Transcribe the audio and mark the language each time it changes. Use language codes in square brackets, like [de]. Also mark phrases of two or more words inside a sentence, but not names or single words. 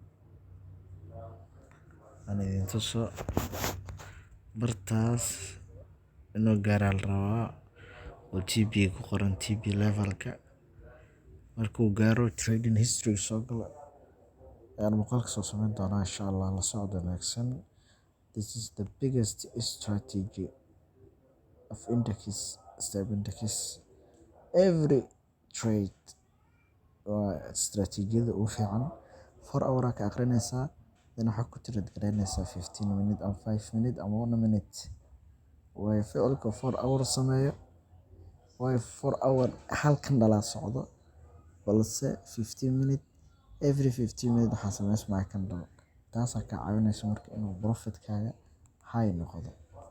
[so] Aan idin tuso bartaas inuu gaaro la rabaa oo TB ku qoran TB level-ka. Markuu gaaro [en] trading history [so] soo galo ayaan muuqaalka soo sameyn doonaa inshallah. La socdo wanaagsan. [en] This is the biggest strategy of index, step index. Every trade [so] waa istaraatiijiyada ugu fiican. 4 hour ka aqrinaysaa then waxaad ku trade gareynaysaa 15 minutes ama 5 minutes ama 1 minute. Way ficilka 4 hour sameeyo. Way 4 hour hal candle socdo balse 15 minutes. [en] Every 15 minutes [so] waxaa sameysmaa candle. Taas ayaa ka caawinaysa marka inuu profit kaaga high noqdo.